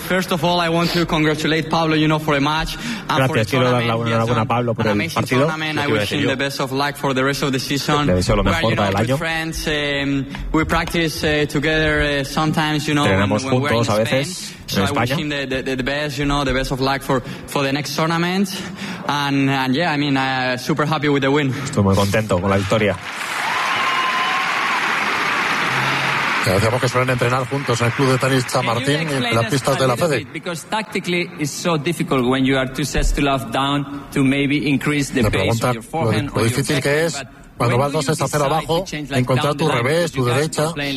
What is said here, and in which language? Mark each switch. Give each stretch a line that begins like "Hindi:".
English: First of all, I want to congratulate Pablo, you know, for a match.
Spanish: Gracias, quiero dar la enhorabuena a Pablo por el partido.
English: I wish him the best of luck for the rest of the season.
Spanish: Le deseo lo mejor para el año.
English: We practice together sometimes, you know,
Spanish: entrenamos juntos a veces.
English: So I wish him the best, you know, the best of luck for the next tournament. And yeah, I mean, super happy with the win.
Spanish: Estoy muy contento con la victoria. Ya decíamos que suelen entrenar juntos en el club de tenis San Martín y en las pistas de la FEDE.
English: Because tactically it's so difficult when you are two sets to love down to maybe increase the pace of your forehand.
Spanish: Lo difícil que es cuando vas 2 sets a 0 abajo, encontrar tu revés, tu derecha.